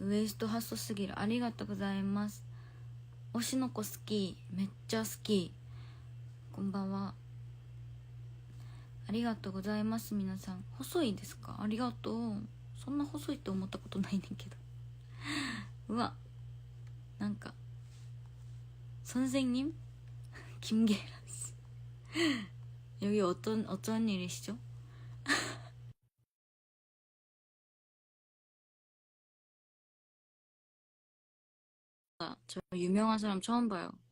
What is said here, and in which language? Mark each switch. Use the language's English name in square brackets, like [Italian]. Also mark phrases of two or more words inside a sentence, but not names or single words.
[Japanese] ウエスト細すぎる。ありがとうございます。推しの子好き、めっちゃ好き。こんばんは。ありがとうございます。皆さん細いですか？ありがとう。そんな細いと思ったことないねんけどうわ、なんか [Korean] 선생님 김계란씨 여기 어떤 일이시죠? 저 유명한 사람 처음 봐요.